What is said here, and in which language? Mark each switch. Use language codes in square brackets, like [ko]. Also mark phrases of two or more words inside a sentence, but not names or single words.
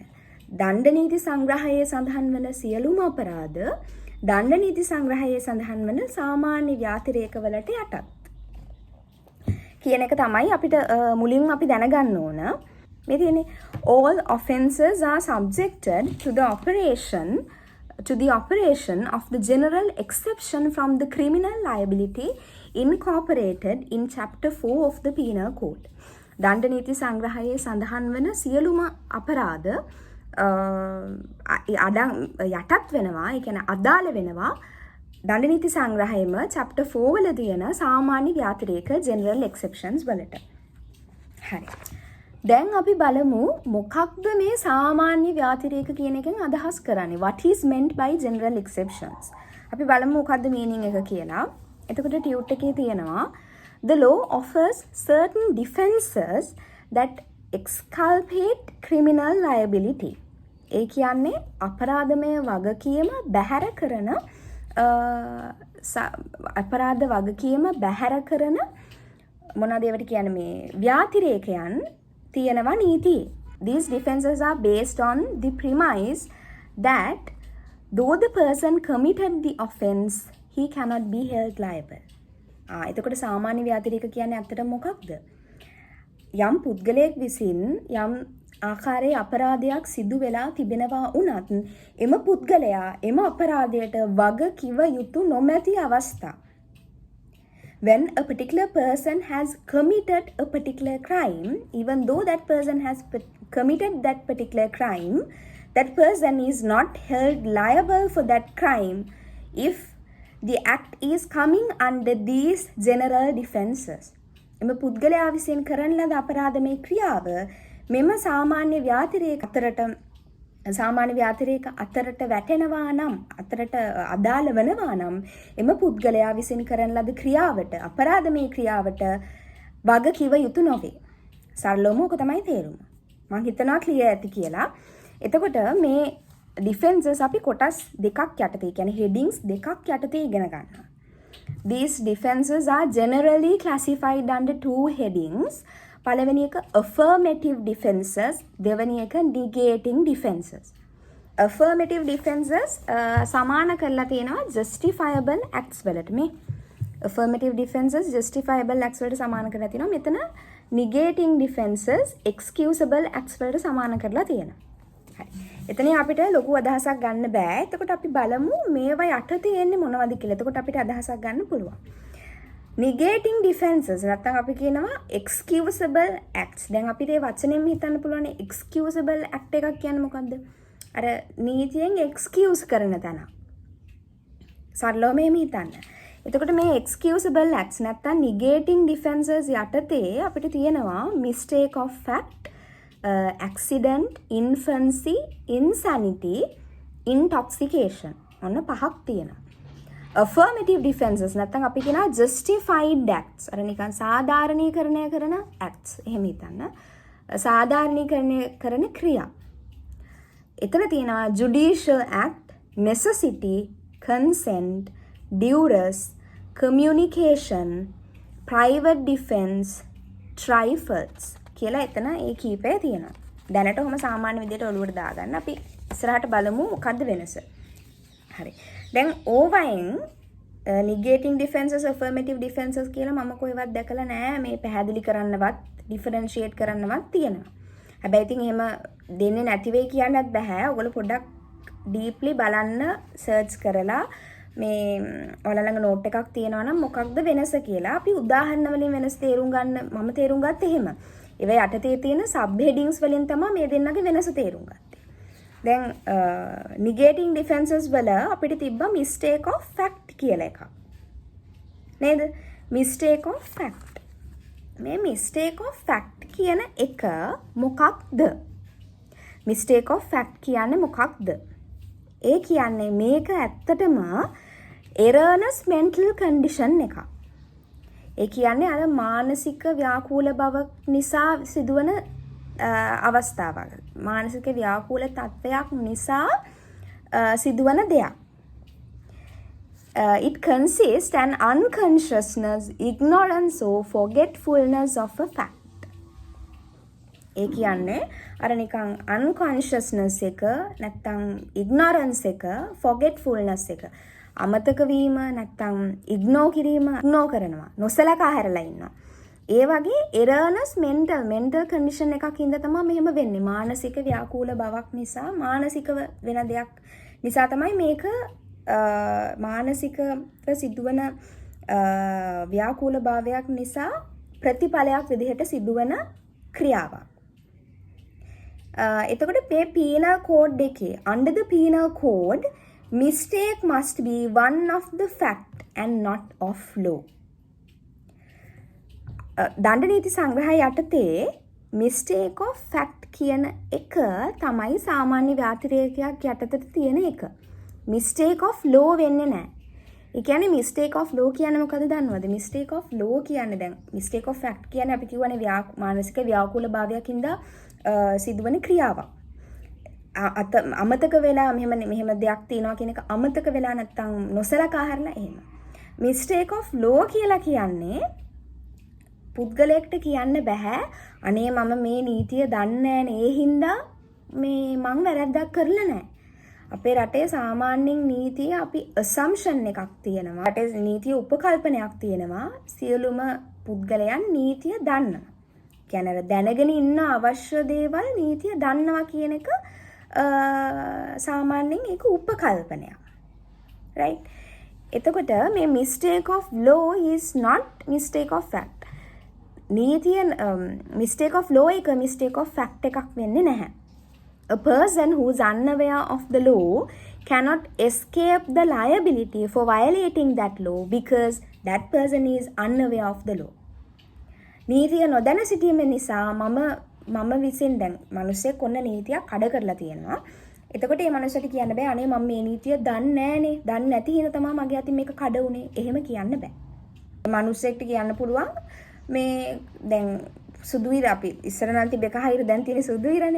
[si] දණ්ඩ නීති සංග්‍රහයේ සඳහන් වන සියලුම අපරාධ දණ්ඩ නීති සංග්‍රහයේ සඳහන් වන සාමාන්‍ය ව්‍යාතිරේක වලට යටත් කියන එක තමයි අපිට මුලින්ම අපි දැනගන්න ඕන. මේ තියෙන්නේ [en] all offences are subjected to the operation of the general exception from the criminal liability incorporated in chapter 4 of the penal code. [si] දණ්ඩ නීති සංග්‍රහයේ සඳහන් වන සියලුම අපරාධ යටත් වෙනවා. ඒ කියන්නේ අදාළ වෙනවා දණ්ඩ නීති සංග්‍රහයේම chapter 4 වල තියෙන සාමාන්‍ය ව්‍යාතිරේක [en] general exceptions [si] වලට. හරි. දැන් අපි බලමු මොකක්ද මේ සාමාන්‍ය ව්‍යාතිරේක කියන එකෙන් අදහස් කරන්නේ. [en] What is meant by general exceptions? [si] අපි බලමු මොකක්ද meaning එක කියලා. එතකොට ටියුට් එකේ තියෙනවා [en] the law offers certain defenses that exculpate criminal liability. [si] ඒ කියන්නේ අපරාධමය වගකීම බැහැර කරන අපරාධ වගකීම බැහැර කරන මොනවද ඒවට කියන්නේ මේ ව්‍යාතිරේකයන් තියෙනවා නීතියේ. [en] These defenses are based on the premise that though the person committed the offence he cannot be held liable. [si] එතකොට සාමාන්‍ය ව්‍යාතිරේක කියන්නේ අත්තට මොකක්ද? යම් පුද්ගලයෙක් විසින් යම් ආකාරයේ අපරාධයක් සිදු වෙලා තිබෙනවා වුණත් එම පුද්ගලයා එම අපරාධයට වග කිව යුතු නොමැති අවස්ථා. [en] When a particular person has committed a particular crime, even though that person has committed that particular crime, that person is not held liable for that crime if the act is coming under these general defenses. [si] එම පුද්ගලයා විසින් කරන ලද අපරාධමය ක්‍රියාව මෙම සාමාන්‍ය ව්‍යාතිරේක අතරට වැටෙනවා නම් අතරට අදාළ වෙනවා නම් එම පුද්ගලයා විසින් කරන ලද ක්‍රියාවට අපරාධමය ක්‍රියාවට වග කිව යුතු නොවේ. සරලවම ඔක තමයි තේරුම. මම හිතනවා ක්ලියර් ඇති කියලා. එතකොට මේ ඩිෆෙන්සස් අපි කොටස් දෙකක් යටතේ කියන්නේ headings දෙකක් යටතේ ඉගෙන ගන්නවා. [en] These defenses are generally classified under two headings. [si] පළවෙනි එක [en] affirmative defenses, [si] දෙවෙනි එක [en] negating defenses. affirmative defenses [si] සමාන කරලා තියෙනවා [en] justifiable acts [si] වලට. මේ [en] affirmative defenses justifiable acts [si] වලට සමාන කරලා තියෙනවා. මෙතන [en] negating defenses excusable acts [si] වලට සමාන කරලා තියෙනවා. හරි. එතනින් අපිට ලොකු අදහසක් ගන්න බෑ. එතකොට අපි බලමු මේවා යට තියෙන්නේ මොනවද කියලා. එතකොට අපිට අදහසක් ගන්න පුළුවන්. [en] negating defenses [si] නැත්නම් අපි කියනවා [en] excusable acts. [si] දැන් අපිට මේ වචනෙන් හිතන්න පුළුවන් [en] excusable act [si] එකක් කියන්නේ මොකද්ද? අර නීතියෙන් excuse කරන තැන. සරලව මෙහෙම හිතන්න. එතකොට මේ [en] excusable acts [si] නැත්නම් [en] negating defenses [si] යටතේ අපිට තියෙනවා [en] mistake of fact, accident, infancy, insanity, intoxication. [si] ඔන්න පහක් තියෙනවා. [en] affirmative defenses [si] නැත්නම් අපි කියනවා [en] justified acts. [si] අර නිකන් සාධාරණීකරණය කරන acts. එහෙම හිතන්න. සාධාරණීකරණය කරන ක්‍රියා. එතන තියෙනවා [en] judicial act, necessity, consent, duress, communication, private defense, trifles [si] කියලා එතන ඒ කීපය තියෙනවා. දැනට ඔහම සාමාන්‍ය විදිහට ඔලුවට දාගන්න. අපි ඉස්සරහට බලමු මොකද්ද වෙනස. හරි. දැන් ඕවයින් [en] negating defenses, affirmative defenses [si] කියලා මම කොහෙවත් දැකලා නෑ. මේ පැහැදිලි කරන්නවත්, differentiate කරන්නවත් තියෙනවා. හැබැයි ඉතින් එහෙම දෙන්නේ නැති වෙයි කියන්නත් බෑ. ඔයගොල්ලෝ පොඩ්ඩක් deeply බලන්න search කරලා මේ ඔයාලා ළඟ note එකක් තියෙනවා නම් මොකක්ද වෙනස කියලා අපි උදාහරණ වලින් වෙනස තේරුම් ගන්න මම තේරුම් ගත්ත එහෙම. ඒවා යටතේ තියෙන [en] sub headings [si] වලින් තමයි මේ දෙන්නගේ වෙනස තේරුම් ගත්තේ. දැන් [en] negating defenses [si] වල අපිට තිබ්බ [en] mistake of fact [si] කියලා එකක්. නේද? [en] mistake of fact. [si] මේ [en] mistake of fact [si] කියන එක මොකක්ද? [en] mistake of fact [si] කියන්නේ මොකක්ද? ඒ කියන්නේ මේක ඇත්තටම [en] erroneous mental condition [si] එකක්. ඒ කියන්නේ අර මානසික ව්‍යාකූල බව නිසා සිදුවන අවස්ථාවක්. මානසික ව්‍යාකූල තත්ත්වයක් නිසා සිදුවන දෙයක්. [en] It consists an unconsciousness, ignorance or forgetfulness of a fact. [si] ඒ කියන්නේ අර නිකන් unconsciousness එක නැත්තම් ignorance එක, forgetfulness එක අමතක වීම නැත්තම් ignore කිරීම, ignore කරනවා, නොසලකා හැරලා ඉන්නවා. ඒ වගේ [en] erroneous mental condition [si] එකක් හින්දා තමයි මෙහෙම වෙන්නේ. මානසික ව්‍යාකූල බවක් නිසා, මානසික වෙන දෙයක් නිසා තමයි මේක මානසිකව සිදුවන ව්‍යාකූල භාවයක් නිසා ප්‍රතිඵලයක් විදිහට සිදුවන ක්‍රියාවක්. එතකොට මේ [en] penal code එකේ under the penal code mistake must be one of the fact and not of law. [si] දණ්ඩ නීති සංග්‍රහය යටතේ [en] mistake of fact [si] කියන එක තමයි සාමාන්‍ය ව්‍යාතිරේකයක් යටතට තියෙන එක. [en] mistake of law [si] වෙන්නේ නැහැ. ඒ කියන්නේ [en] mistake of law [si] කියන්නේ මොකද දන්නවද? [en] mistake of law [si] කියන්නේ දැන් [en] mistake of fact [si] කියන්නේ අපි කියවනේ මානසික ව්‍යාකූල භාවයක් හින්දා සිදුවන ක්‍රියාවක්. අමතක වෙලා මෙහෙම දෙයක් තියෙනවා කියන එක අමතක වෙලා නැත්තම් නොසලකා හරිලා එහෙම. [en] mistake of law [si] කියලා කියන්නේ පුද්ගලයෙක්ට කියන්න බෑ අනේ මම මේ නීතිය දන්නේ නැහැ ඒ හින්දා මේ මං වැරද්දක් කරලා නැහැ. අපේ රටේ සාමාන්‍යයෙන් නීතිය අපි assumption එකක් තියෙනවා. රටේ නීතිය උපකල්පනයක් තියෙනවා. සියලුම පුද්ගලයන් නීතිය දන්නවා. කියන්නේ දැනගෙන ඉන්න අවශ්‍ය දේවල් නීතිය දන්නවා කියන එක සාමාන්‍යයෙන් ඒක උපකල්පනයක්. [en] right? [si] එතකොට මේ [en] mistake of law is not mistake of fact. [si] නීතිය [en] mistake of law [si] එක [en] mistake of fact [si] එකක් වෙන්නේ නැහැ. [en] A person who is unaware of the law cannot escape the liability for violating that law because that person is unaware of the law. [si] නීතිය නොදැන සිටීම නිසා මම විසින් දැන් මිනිස්සෙක් ඔන්න නීතියක් කඩ කරලා තියෙනවා. එතකොට මේ මනුස්සයට කියන්න බෑ අනේ මම මේ නීතිය දන්නේ නෑනේ. දන්නේ නැති හින්දා තමයි මගේ අතින් මේක කඩ උනේ. එහෙම කියන්න බෑ. මනුස්සෙක්ට කියන්න පුළුවන් මේ දැන් සුදු ඉර අපි ඉස්සර නම් තිබෙක හයිර දැන් තියෙන සුදු ඉරනේ.